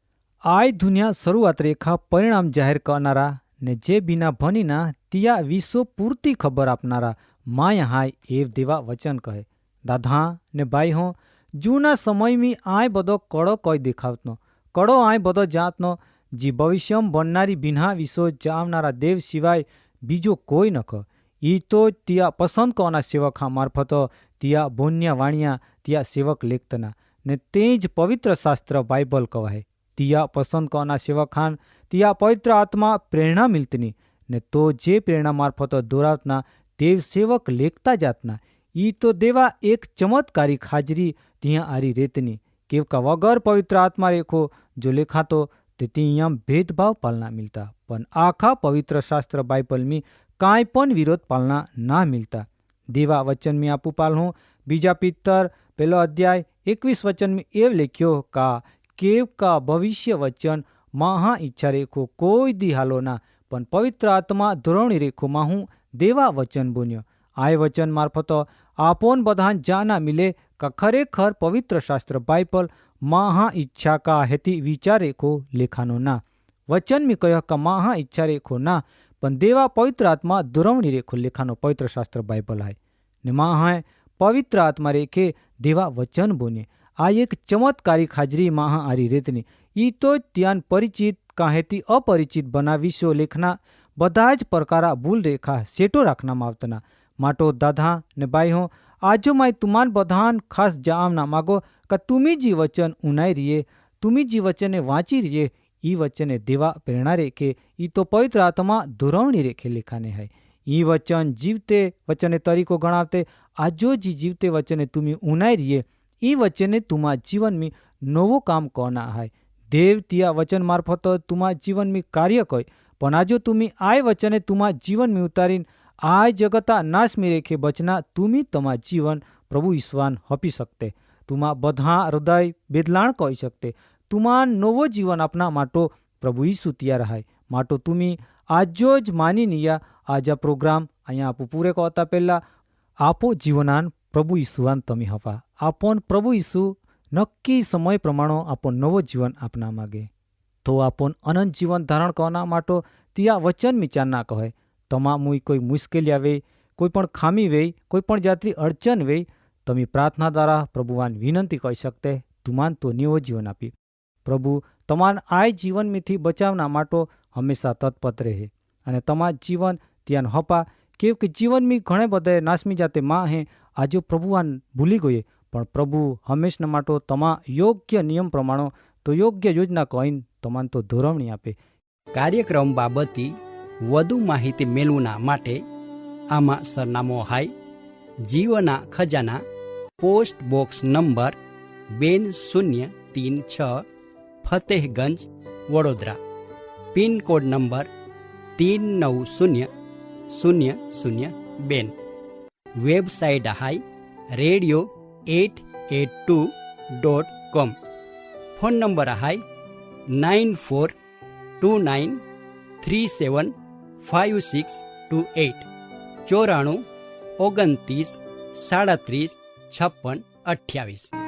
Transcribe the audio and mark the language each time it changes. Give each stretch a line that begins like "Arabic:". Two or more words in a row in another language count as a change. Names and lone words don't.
Bhili: आय दुनिया शुरुआत रेखा परिणाम जाहिर करनारा ने जे बिना भनी ना तिया विश्व पूर्ति खबर आपनारा माँ यहाँ एव देवा वचन कहे। दादा ने भाई हो जूना समय में आय बदो कड़ो कई देखावतनो कड़ो आय बदो जातनो जी भविष्यम बननारी बिना विश्व जामनारा देव सिवाय बीजो कोई नख। ई तो तिया पसंद कोना सेवक हाँ मार्फत तिया बोन्या वाणिया तिया सेवक लेखतना ने तेज पवित्र शास्त्र बाइबल कवाय। तिया पसंद कोना सेवक खान तिया पवित्र आत्मा प्रेरणा मिलतनी ने तो जे प्रेरणा मार्फत दोरावतना देव सेवक लेखता जातना। ई तो देवा एक चमत्कारी हाजरी तिया आरी रेतनी केव का वगर पवित्र आत्मा रेखो जो लेखा तो तिया भेदभाव पालना मिलता पण आखा पवित्र शास्त्र बाइबल में कांई पण विरोध पालना ना मिलता। देवा वचन में आपू पालू बीजा पितर 1 अध्याय 21 वचन में एव लिख्यो का केव का भविष्य वचन महा इच्छा रेखो कोई दी हालो ना पण पवित्र आत्मा धोरणी रेखो माहू देवा वचन बोन्यो। आय वचन मार्फत आपन बधान जाना मिले का खरेखर पवित्र शास्त्र बाइबल महा इच्छा का हेती विचार रेखो लेखानो ना। वचन में कह का महा इच्छा रेखो ना पण देवा पवित्र आत्मा दुरवणी रेखो लेखानो पवित्र शास्त्र बाइबल है ने महा पवित्र आत्मा रेखे देवा वचन बोने। आ एक चमत्कारी हाजरी महा आरी रेतनी ई तो त्यान परिचित काहेती अपरिचित बनावीशो लेखना બધા જ પ્રકારા ભૂલ રેખા સેટો રાખનામાં આવતના માટો દાદા ને બાઈ હો આજો માય તુમાન બધાન ખાસ જામના માગો કે તુમી જી વચન ઉનાઈ રીએ તુમી જી વચને વાંચી રીએ ई वचने देवा प्रेरणा रेखे ई तो पवित्र आत्मा धोरवणी रेखे लेखाने है। ई वचन जीवते वचने तरीको गणावते आजो जी जीवते वचने तुम्ही उनाई रिये ई वचने तुम्हा जीवन में नवो काम करना है। देव तिया वचन मार्फत तुम्हा जीवन में कार्य कय पण आजो तुम्ही आय वचने तुम्हा जीवन में उतारीन आय जगता नाश में रेखे बचना तुम्ही तमा जीवन प्रभु ईश्वान हपी सकते तुम्हा बधा हृदय बेदलाण कही सकते तुम्हा नवो जीवन अपना माटो प्रभु ईसु तैयार है माटो तुम्ही आजो ज मानी निया आज आ प्रोग्राम अँ आप पूरे कहता पहला आपो जीवनान प्रभु ईसुवान तमी हवा आपन प्रभु ईसु नक्की समय प्रमाण आपन नवो जीवन अपना मागे तो आपन अनंत जीवन धारण करना माटो तिया वचन में चालना कहे तमा मुई कोई मुश्किल आवे कोईपण खामी वे कोईपण जातरी अड़चन वे तमी प्रार्थना द्वारा प्रभुवान विनंती कही सकते तुमान तो नीवो जीवन आपी प्रभु तमान आय जीवन में थी बचावना माटो हमेशा तत्पर रहे अने तमा जीवन त्यान हपा क्योंकि जीवन में घणे बधे नासमी जाते माँ है आज प्रभुवान भूली गए पण प्रभु हमेशा माटो तमा योग्य नियम प्रमाणो तो योग्य योजना कहीन तमान तो धोरवणी आपे।
Gujarati: કાર્યક્રમ બાબતે વધુ માહિતી મેળવવા માટે આમાં સરનામો હાય જીવના ખજાના પોસ્ટ બોક્સ નંબર 2036 ફતેહગંજ વડોદરા પિનકોડ નંબર 390002 વેબસાઇટ હાય radio882.com ફોન નંબર હાય 9429375628 94 29 37 56 28।